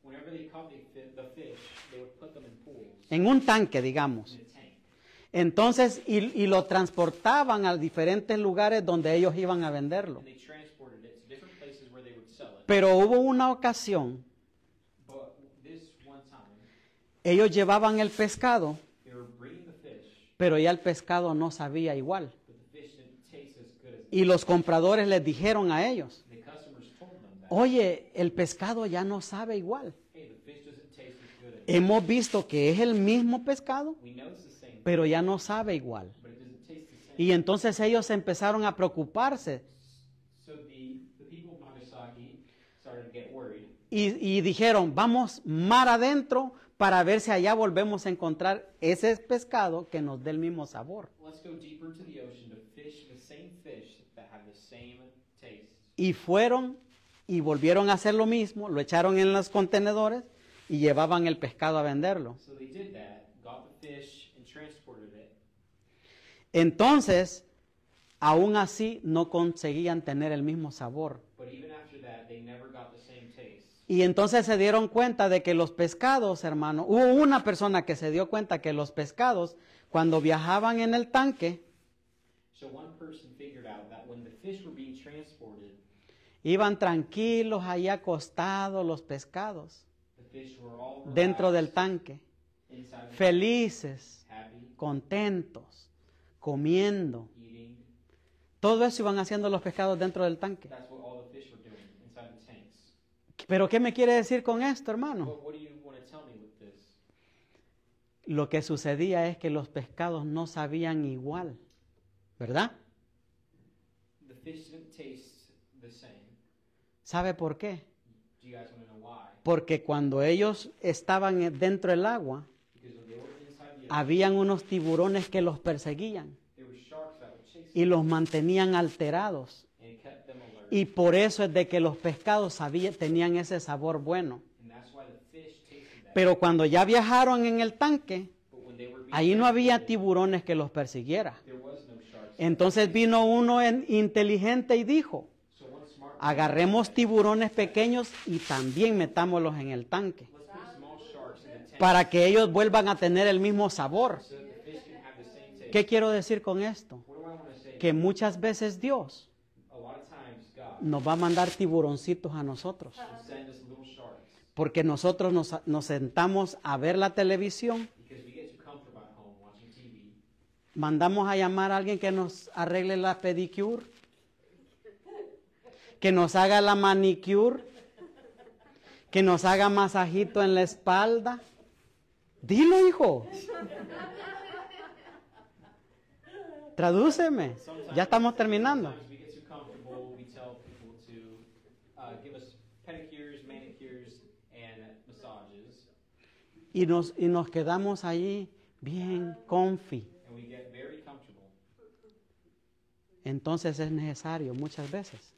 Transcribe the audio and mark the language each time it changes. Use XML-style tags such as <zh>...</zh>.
<en>Whenever they caught the fish, they would put them in pools,</en> <es>en un tanque, digamos.</es> <en>in a tank.</en> <es>Entonces, y lo transportaban a diferentes lugares donde ellos iban a venderlo.</es> <en>And they transported it to different places where they would sell it.</en> <es>Pero hubo una ocasión,</es> <en>But this one time,</en> <es>ellos llevaban el pescado,</es> <en>they were bringing the fish,</en> <es>pero ya el pescado no sabía igual.</es> <en>but the fish didn't taste as good as</en> <es>Y los compradores les dijeron a ellos,</es> <en>the customers told them that.</en> <es>oye, el pescado ya no sabe igual.</es> <en>Hey, the fish doesn't taste as good as</en> <es>Hemos visto que es el mismo pescado,</es> <en>we know it's the same,</en> <es>pero ya no sabe igual.</es> <en>but it doesn't taste the same.</en> <es>Y entonces ellos empezaron a preocuparse</es> <en>So the people of Nagasaki started to get worried.</en> <es>y dijeron, vamos mar adentro para ver si allá volvemos a encontrar ese pescado que nos dé el mismo sabor.</es> <en>Let's go deeper into the ocean to fish the same fish that have the same taste.</en> <es>Y fueron y volvieron a hacer lo mismo, lo echaron en los contenedores y llevaban el pescado a venderlo.</es> <en>So they did that, got the fish, and transported it.</en> <es>Entonces, aún así no conseguían tener el mismo sabor.</es> <en>But even after that, they never got the same taste.</en> <es>Y entonces se dieron cuenta de que los pescados, hermano, hubo una persona que se dio cuenta que los pescados, cuando viajaban en el tanque,</es> <en>So one person figured out that when the fish were being transported,</en> <es>iban tranquilos ahí acostados los pescados</es> <en>the fish were all</en> <es>dentro del</es> <en>relaxed</en> <es>tanque,</es> <en>inside the</en> <es>felices,</es> <en>happy,</en> <es>contentos, comiendo.</es> <en>eating.</en> <es>Todo eso iban haciendo los pescados dentro del tanque.</es> <en>That's what all the fish were doing inside the tanks.</en> <es>¿Pero qué me quiere decir con esto, hermano?</es> <en>But what do you want to tell me with this?</en> <es>Lo que sucedía es que los pescados no sabían igual, ¿verdad?</es> <en>The fish didn't taste the same.</en> <es>¿Sabe por qué?</es> <en>Do you guys want to know why?</en> <es>Porque cuando ellos estaban dentro del agua,</es> <en>Because when they were inside the ocean,</en> <es>habían unos tiburones que los perseguían</es> <en>there were sharks that would chase</en> <es>y los mantenían alterados.</es> <en>them and it kept them alert.</en> <es>Y por eso es de que los pescados tenían ese sabor bueno.</es> <en>And that's why the fish tasted that.</en> <es>Pero cuando ya viajaron en el tanque,</es> <en>But when they were being</en> <es>ahí no había</es> <en>transported,</en> <es>tiburones que los persiguiera.</es> <en>there was no sharks.</en> <es>Entonces vino uno inteligente y dijo,</es> <en>So one smart</en> <es>agarremos tiburones pequeños y también metámoslos en el tanque,</es> <en>let's put small sharks in the tank</en> <es>para que ellos vuelvan a tener el mismo sabor.</es> <en>so that the fish can have the same taste.</en> <es>¿Qué quiero decir con esto?</es> <en>What do I want to say?</en> <es>Que muchas veces Dios</es> <en>A lot of times God</en> <es>nos va a mandar tiburoncitos a nosotros,</es> <en>will send us little sharks</en> <es>porque nosotros nos sentamos a ver la televisión,</es> <en>because we get too comfortable at home watching TV.</en> <es>mandamos a llamar a alguien que nos arregle la pedicure, que nos haga la manicure, que nos haga masajito en la espalda. Dilo, hijo. Tradúceme. Ya estamos terminando.</es> <en>Sometimes we get too comfortable. We tell people to give us pedicures, manicures, and massages.</en> <es>Y nos quedamos allí bien comfy.</es> <en>and we get very comfortable.</en> <es>Entonces es necesario muchas veces</es>